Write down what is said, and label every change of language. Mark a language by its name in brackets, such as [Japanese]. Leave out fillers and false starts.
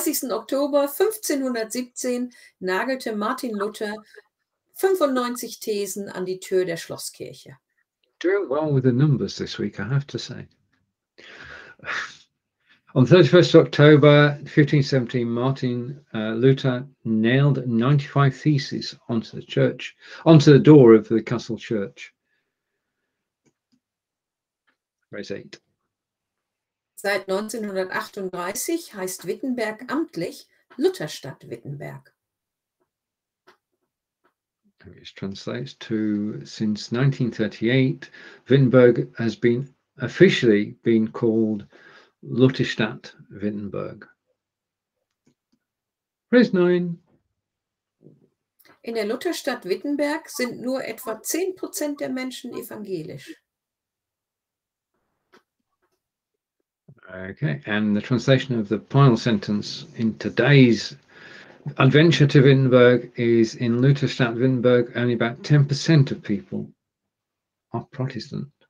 [German] Oktober 1517 nagelte Martin Luther 95 Thesen an die Tür der Schlosskirche. [English] Doing well with the numbers this week, I have to say. On 31st October 1517, Martin Luther nailed 95 theses onto the door of the castle church. Verse 8. [German] Seit 1938 heißt Wittenberg amtlich Lutherstadt Wittenberg. [English] Which translates to, since 1938, Wittenberg has been officially called Lutherstadt Wittenberg. Verse 9. [German] In der Lutherstadt Wittenberg sind nur etwa 10% der Menschen evangelisch. [English] Okay, and the translation of the final sentence in today's adventure to Wittenberg is, in Lutherstadt Wittenberg, only about 10% of people are Protestant.